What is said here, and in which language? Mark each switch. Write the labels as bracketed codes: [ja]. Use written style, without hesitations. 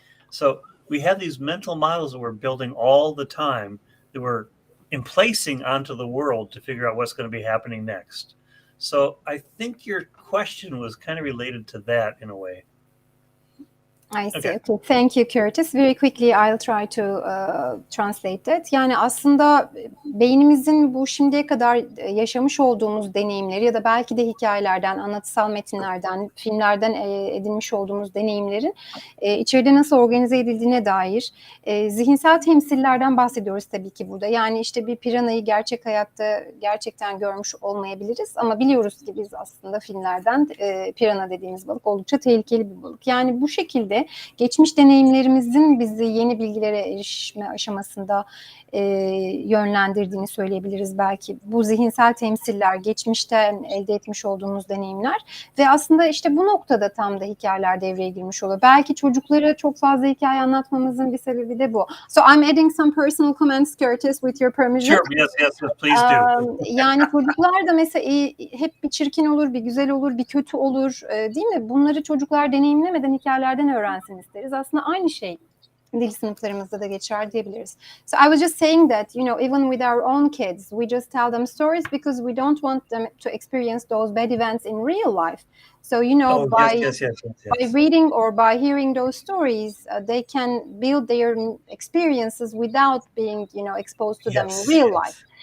[en] So we have these mental models that we're building all the time that we're emplacing onto the world to figure out what's going to be happening next. So I think your question was kind of related to that in a way. I see. Okay. Thank you, Curtis. Very quickly, I'll try to translate that. [tr] Yani aslında beynimizin bu şimdiye kadar yaşamış olduğumuz deneyimleri ya da belki de hikayelerden, anlatısal metinlerden, filmlerden edinmiş olduğumuz deneyimlerin içeride nasıl organize edildiğine dair zihinsel temsillerden bahsediyoruz tabii ki burada. Yani işte bir piranayı gerçek hayatta gerçekten görmüş olmayabiliriz ama biliyoruz ki biz aslında filmlerden pirana dediğimiz balık oldukça tehlikeli bir balık. Yani bu şekilde geçmiş deneyimlerimizin bizi yeni bilgilere erişme aşamasında yönlendirdiğini söyleyebiliriz belki. Bu zihinsel temsiller, geçmişten elde etmiş olduğumuz deneyimler ve aslında işte bu noktada tam da hikayeler devreye girmiş oluyor. Belki çocuklara çok fazla hikaye anlatmamızın bir sebebi de bu. [en] So I'm adding some personal comments, Curtis, with your permission. Sure, yes, please do. [tr] Yani çocuklar da mesela hep bir çirkin olur, bir güzel olur, bir kötü olur, değil mi? Bunları çocuklar deneyimlemeden hikayelerden öğrensin isteriz. Aslında aynı şey dil sınıflarımızda da geçer diyebiliriz. [en] So I was just saying that, even with our own kids, we just tell them stories because we don't want them to experience those bad events in real life. So, by reading or by hearing those stories, they can build their experiences without being, exposed to them in real life.